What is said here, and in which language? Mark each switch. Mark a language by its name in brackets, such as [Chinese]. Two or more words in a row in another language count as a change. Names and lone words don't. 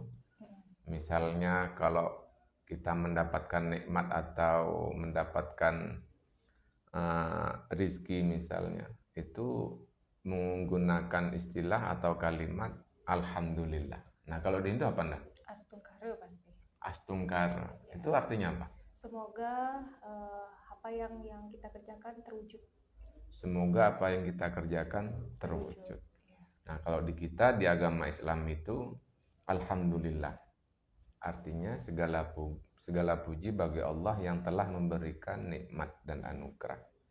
[Indonesian] Misalnya kalau kita mendapatkan nikmat atau mendapatkan rizki misalnya, itu menggunakan istilah atau kalimat Alhamdulillah. Nah, kalau di Hindu apa enggak? Astungkara pasti. Astungkara. Itu artinya apa? Semoga apa yang kita kerjakan terwujud. Semoga apa yang kita kerjakan terwujud. Nah, kalau di kita di agama Islam itu Alhamdulillah. Artinya segala puji bagi Allah yang telah memberikan nikmat dan anugerah.